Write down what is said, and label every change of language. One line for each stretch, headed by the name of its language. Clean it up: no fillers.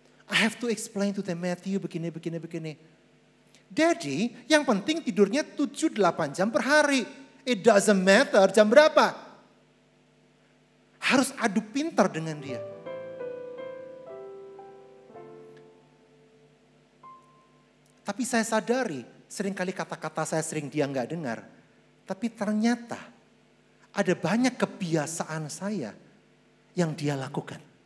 English: I have to explain to them, Matthew begini.
Indonesian: Daddy, yang penting tidurnya 7-8 jam per hari.
English: It doesn't matter
Indonesian: jam berapa. Harus adu pintar dengan dia. Tapi saya sadari, seringkali kata-kata saya sering dia nggak dengar. Tapi ternyata ada banyak kebiasaan saya yang dia lakukan.